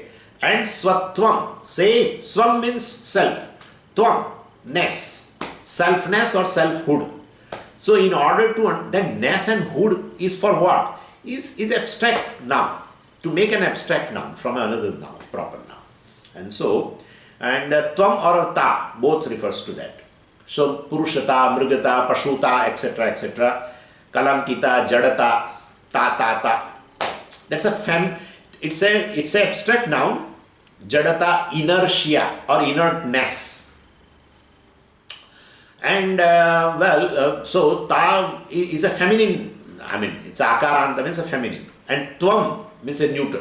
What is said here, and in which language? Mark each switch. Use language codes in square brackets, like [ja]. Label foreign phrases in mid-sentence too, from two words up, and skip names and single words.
[en] And swatvam, say svam means self, tvam, ness, selfness or selfhood. So in order to, then ness and hood is for what? Is abstract noun, to make an abstract noun from another noun, proper noun. And so, and tvam or ta, both refers to that. So purushata, mrigata, pashuta, etc., etc., kalankita, jadata, ta. That's a it's a abstract noun. Jadata, inertia or inertness. And so ta is a feminine. I mean, it's akaranta means a feminine, and tvam means a neuter.